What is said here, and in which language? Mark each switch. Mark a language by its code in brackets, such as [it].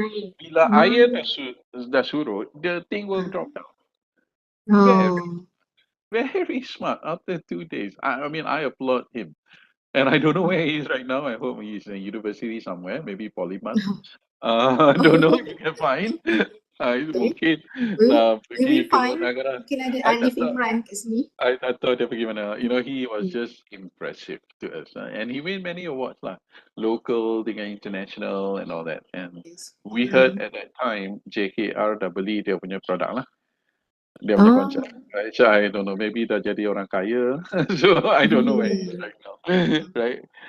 [ms] Bila air dah surut, [en] the thing will drop down. Very, very smart. After 2 days, I mean, I applaud him. And I don't know where he is right now. I hope he's in a university somewhere, maybe POLIMAS. I don't know. You can find. [ms] Mungkin pergi ke luar negara. I tak tahu. [en] I thought [ms] dia pergi mana. [en] You know, he was just impressive to us. And he win many awards [ms] lah. Local dengan international [en] and all that. And we heard at that time, [ms] JKR dah beli dia punya produk lah. Dia punya konsep. [en] Right? So I don't know, maybe [ms] dah jadi orang kaya. [en] So I don't know where he is right now. Right?